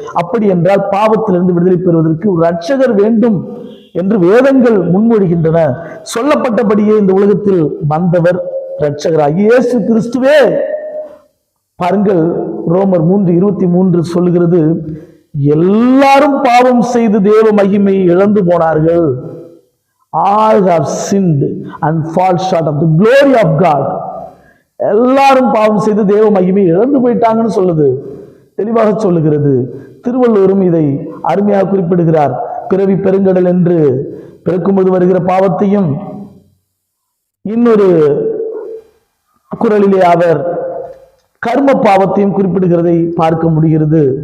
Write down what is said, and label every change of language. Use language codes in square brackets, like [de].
[ta] அப்படி என்றால் பாவத்திலிருந்து விடுதலை பெறுவதற்கு ஒரு இரட்சகர் வேண்டும் என்று வேதங்கள் முன்மொழிகின்றன. சொல்லப்பட்டபடியே இந்த உலகத்தில் வந்தவர் இரட்சகராகி இயேசு கிறிஸ்துவே. பாருங்கள், ரோமர் 3:23 சொல்லுகிறது, எல்லாரும் பாவம் செய்து தேவ மகிமையை இழந்து போனார்கள். [en] All have sinned and fall short of the glory of God. [ta] எல்லாரும் பாவம் செய்து தேவ மகிமையை இழந்து போயிட்டாங்கன்னு சொல்லுது, தெளிவாக சொல்லுகிறது. திருவள்ளுவரும் இதை அருமையாக குறிப்பிடுகிறார். பிறவி பெருங்கடல் என்று பிறக்கும்போது வருகிற பாவத்தையும், இன்னொரு குறளிலே அவர் கர்ம பாவத்தையும் குறிப்பிடுகிறதை பார்க்க முடிகிறது.